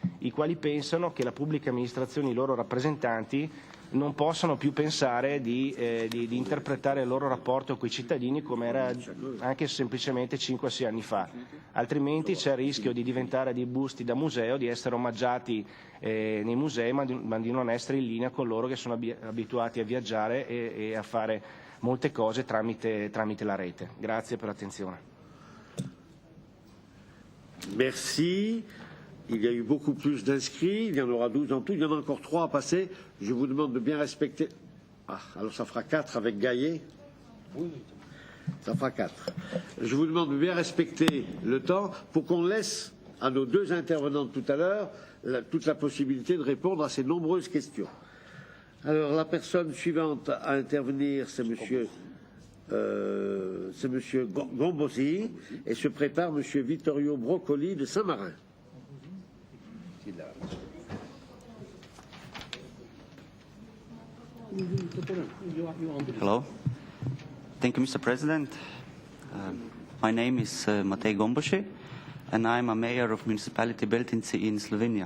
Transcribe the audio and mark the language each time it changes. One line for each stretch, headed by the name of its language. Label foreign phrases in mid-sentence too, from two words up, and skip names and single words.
Italian: i quali pensano che la pubblica amministrazione e i loro rappresentanti non possono più pensare di interpretare il loro rapporto con i cittadini come era anche semplicemente 5-6 anni fa, altrimenti c'è il rischio di diventare dei busti da museo, di essere omaggiati nei musei ma di non essere in linea con loro che sono abituati a viaggiare e a fare molte cose tramite la rete. Grazie per l'attenzione.
French: Merci. Il y a eu beaucoup plus d'inscrits, il y en aura 12 en tout, il y en a encore 3 à passer. Je vous demande de bien respecter... Ah, alors ça fera 4 avec Gaillet. Oui. Ça fera 4. Je vous demande de bien respecter le temps pour qu'on laisse à nos 2 intervenants de tout à l'heure toute la possibilité de répondre à ces nombreuses questions. Alors la personne suivante à intervenir, c'est monsieur Gombosi, et se prépare monsieur Vittorio Broccoli de Saint-Marin.
English: Hello. Thank you, Mr. President. My name is Matej Gombosi, and I'm a mayor of municipality Beltinci in Slovenia.